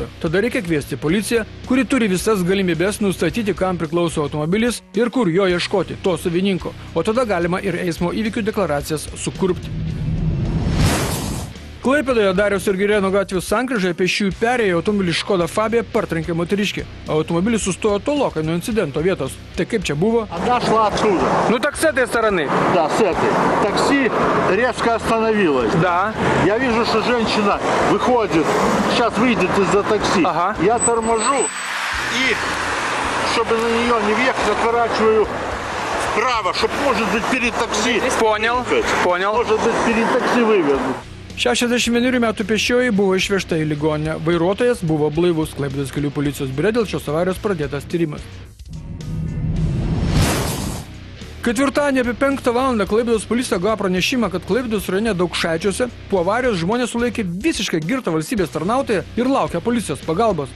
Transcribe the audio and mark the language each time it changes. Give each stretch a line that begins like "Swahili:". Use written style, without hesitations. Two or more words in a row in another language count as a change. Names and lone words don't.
Lithuanian: Tada reikia kviesti policiją, kuri turi visas galimybės nustatyti, kam priklauso automobilis ir kur jo ieškoti, to savininko. O tada galima ir eismo įvykių deklaracijas sukurpti. Klaipėdoje Dariaus ir Girėno gatvės sankryžoje pėsčiųjų perėję automobilį Škoda Fabia partrenkė moteriškė. Automobilis sustojo tolokai nuo инцидента вietos. Tai kaip čia buvo?
Russian: Она шла оттуда. Ну так с этой стороны. Да, с этой. Такси резко остановилось. Да. Я вижу, что женщина выходит, сейчас выйдет из-за такси. Ага. Я торможу и, чтобы на нее не въехать, отворачиваю вправо, чтобы, может быть, перед такси. Понял. Может быть, перед такси вывезу.
Lithuanian: 61 metų pėsčioji buvo išvežta į ligoninę. Vairuotojas buvo blaivus. Klaipėdos kelių policijos biure dėl šios avarijos pradėtas tyrimas. Ketvirtadienį apie 5 valandą Klaipėdos policija gavo pranešimą, kad Klaipėdos rajone Daukšaičiuose po avarijos žmonės sulaikė visiškai girtą valstybės tarnautoją ir laukia policijos pagalbos.